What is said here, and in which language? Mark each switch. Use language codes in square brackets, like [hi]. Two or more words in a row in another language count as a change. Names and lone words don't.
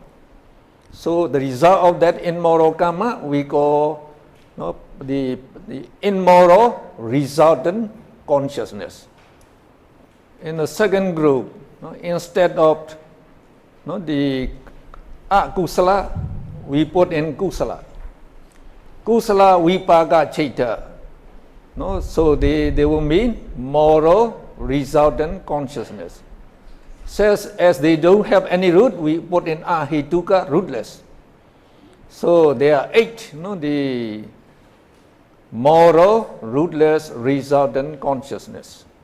[en] So the result of that immoral karma we call the immoral resultant consciousness. In the second group, instead of the akusala, we put in kusala. [pi] Kusala vipaka chitta. [en] So they will mean moral resultant consciousness. Says as they don't have any root, we put in ahituka, rootless. So there are 8, the moral, rootless, resultant consciousness.